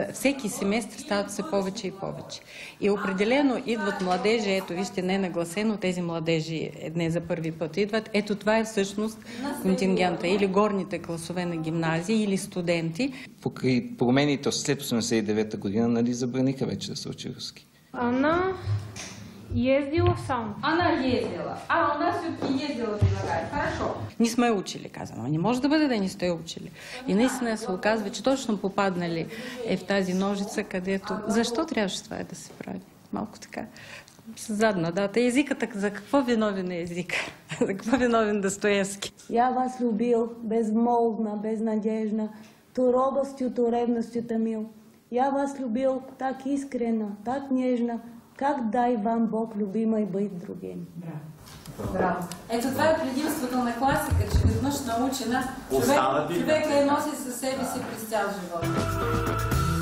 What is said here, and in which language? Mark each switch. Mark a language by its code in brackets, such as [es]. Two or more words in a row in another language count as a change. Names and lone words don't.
[bg] Всеки семестър стават все повече и повече. И определено идват младежи, ето вижте, не нагласено, тези младежи не за първи път идват. Ето това е всъщност контингента. Или горните класове на гимназии, или студенти. Покрай промените след 89-та година, нали, забраниха вече да се учи руски. [ru] Она ездила сам. Она ездила. Она все-таки ездила в България. Хорошо. [bg] Не сме учили, казано. Не може да бъде да не сте учили. И наистина се оказва, че точно попаднали в тази ножица, където... Защо трябваше това да се прави? Малко така. С задна дата. Езикът, за какво виновен е език? За какво виновен Достоевски? [ru] Я вас любил, безмолвна, безнадежна, ту робостью, ту ревностью томил. Я вас любил так искренно, так нежно, как дай вам Бог, любимой, быть другим. [bg] Браво. Браво. Ето това е предимството на класика, че веднъж научена човека я носи със себе си през цял живот.